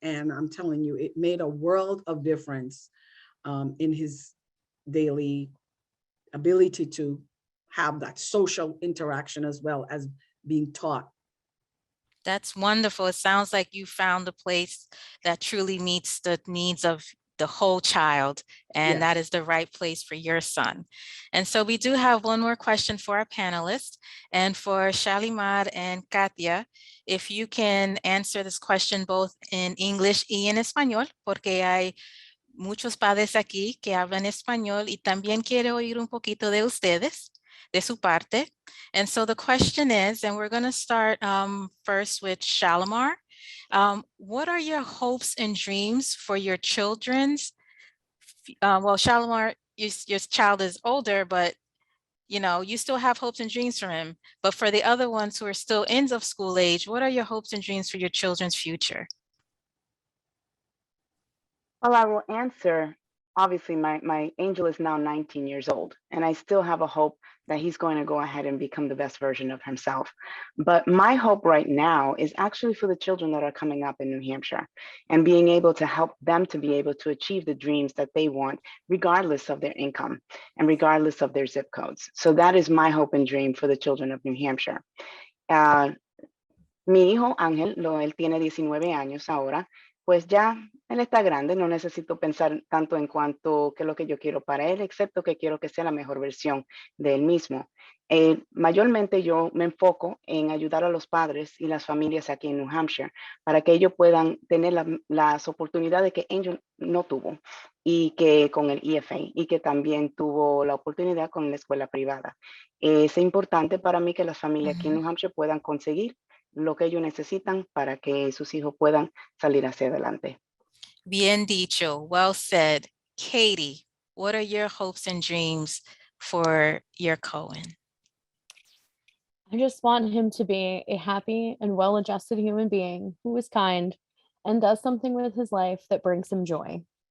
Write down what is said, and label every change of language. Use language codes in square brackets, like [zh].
[en] And I'm telling you, it made a world of difference in his daily ability to have that social interaction as well as being taught. That's wonderful. It sounds like you found a place that truly meets the needs of the whole child, and that is the right place for your son. And so we do have one more question for our panelists, and for Shalimar and Katia, if you can answer this question both in English [es] y en español, porque hay muchos padres aquí que hablan español y también quiero oír un poquito de ustedes, de su parte. [en] And so the question is, and we're going to start first with Shalimar. What are your hopes and dreams for your children's? Well, Shalimar, your child is older, but you know, you still have hopes and dreams for him. But for the other ones who are still ends of school age, what are your hopes and dreams for your children's future? Well, I will answer. Obviously, my angel is now 19 years old, and I still have a hope that he's going to go ahead and become the best version of himself. But my hope right now is actually for the children that are coming up in New Hampshire, and being able to help them to be able to achieve the dreams that they want, regardless of their income and regardless of their zip codes. So that is my hope and dream for the children of New Hampshire. [es] Mi hijo Ángel, él tiene 19 años ahora, pues ya él está grande, no necesito pensar tanto en cuanto qué es lo que yo quiero para él, excepto que quiero que sea la mejor versión de él mismo. Mayormente yo me enfoco en ayudar a los padres y las familias aquí en New Hampshire para que ellos puedan tener las oportunidades que Angel no tuvo, y que con el EFA, y que también tuvo la oportunidad con la escuela privada. Es importante para mí que las familias aquí en New Hampshire puedan conseguir lo que ellos necesitan para que sus hijos puedan salir hacia adelante. Bien dicho, [en] well said. Katie, what are your hopes and dreams for your Cohen? I just want him to be a happy and well-adjusted human being who is kind and does something with his life that brings him joy.